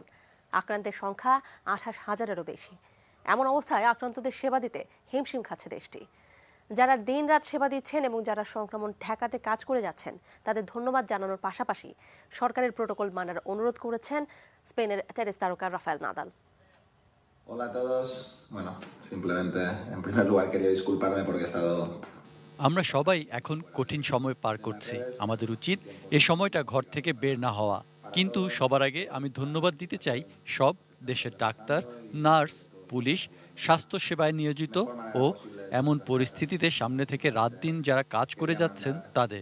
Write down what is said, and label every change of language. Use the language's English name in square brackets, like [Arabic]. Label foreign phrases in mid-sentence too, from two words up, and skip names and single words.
[Bangla] আক্রান্তের সংখ্যা 28,000-এরও বেশি। এমন অবস্থায় আক্রান্তদের সেবা দিতে হিমশিম খাচ্ছে দেশটি। যারা দিনরাত সেবা দিচ্ছেন এবং যারা সংক্রমণ ঠেকাতে কাজ করে যাচ্ছেন তাদের ধন্যবাদ জানানোর পাশাপাশি সরকারের প্রোটোকল মানার অনুরোধ করেছেন স্পেনের টেনিস তারকা রাফায়েল নাদাল। [Spanish] Hola a todos. Bueno, simplemente en primer lugar quería disculparme porque he estado. [Bangla] আমরা সবাই এখন কঠিন সময় পার করছি। আমাদের উচিত এ সময়টা ঘর থেকে বের না হওয়া। কিন্তু সবার আগে আমি ধন্যবাদ দিতে চাই সব দেশের ডাক্তার, নার্স, পুলিশ, স্বাস্থ্য সেবায় নিয়োজিত ও এমন পরিস্থিতিতে সামনে থেকে রাত দিন যারা কাজ করে যাচ্ছেন তাদের।